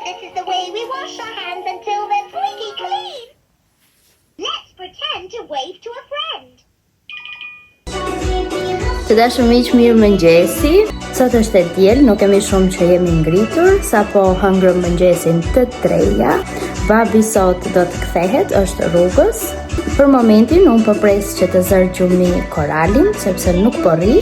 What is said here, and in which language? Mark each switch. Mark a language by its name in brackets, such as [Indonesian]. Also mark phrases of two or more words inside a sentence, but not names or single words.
[English] This is the way we wash our hands until they're squeaky clean. Let's pretend to wave to a friend. [Albanian] Të dashur miq, mirë mëngjesi. Sot është e diel, nuk kemi shumë që jemi ngritur, sapo hëngrëm mëngjesin të treja. Babi sot do të kthehet, është rrugës. Për momentin unë po pres që të zërgjumi Koralin, sepse nuk po rri.